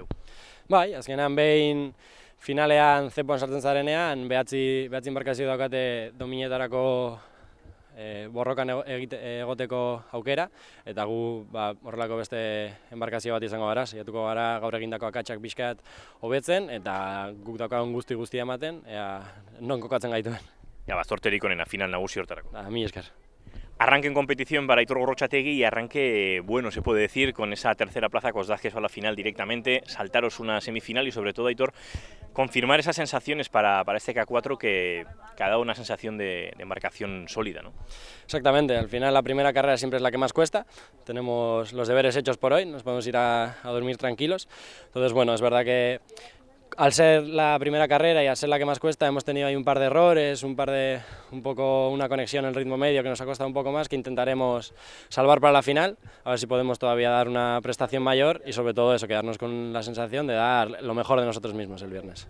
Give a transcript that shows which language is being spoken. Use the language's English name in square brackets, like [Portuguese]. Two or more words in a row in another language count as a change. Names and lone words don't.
[Basque] Bai, azkenean behin finalean zepoan sartzen zarenean, behatzi enbarkazio daukate dominetarako borrokan egoteko aukera, eta gu horrelako beste enbarkazio bat izango gara, saiatuko gara gaur egindako akatsak pixkat hobetzen, eta guk daukagun guzti ematen, non kokatzen gaituen. Zorterik onena, final nagusi hortarako. Mila esker. [Spanish] Arranque en competición para Aitor Gorrotxategi y arranque bueno, se puede decir, con esa tercera plaza que os da acceso a la final directamente, saltaros una semifinal y sobre todo, Aitor, confirmar esas sensaciones para este K4 que ha dado una sensación de embarcación sólida, ¿no? Exactamente, al final la primera carrera siempre es la que más cuesta, tenemos los deberes hechos por hoy, nos podemos ir a dormir tranquilos, entonces es verdad que al ser la primera carrera y al ser la que más cuesta, hemos tenido ahí un par de errores, una conexión en el ritmo medio que nos ha costado un poco más, que intentaremos salvar para la final, a ver si podemos todavía dar una prestación mayor y sobre todo eso, quedarnos con la sensación de dar lo mejor de nosotros mismos el viernes.